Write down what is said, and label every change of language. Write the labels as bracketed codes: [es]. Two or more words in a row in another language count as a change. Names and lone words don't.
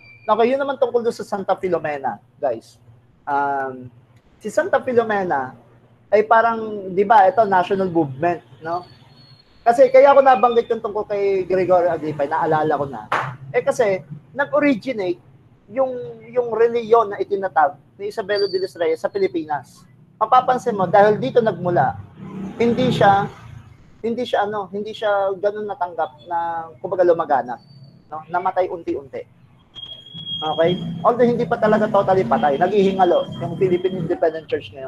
[tl] Okay, yun naman tungkol doon sa Santa Filomena, guys. Si Santa Filomena, ay parang, di ba, ito, [en] national movement, [tl] no? Kasi kaya ako nabanggit yung tungkol kay Gregorio Aglipay, naalala ko na. Kasi, nag-originate yung reliyon na itinatag ni Isabelo de los Reyes sa Pilipinas. Mapapansin mo, dahil dito nagmula, hindi siya ganun natanggap na, kumbaga, lumaganap. No? Namatay unti-unti. Okay? Although hindi pa talaga totally patay, naghihingalo yung Philippine Independent Church ngayon.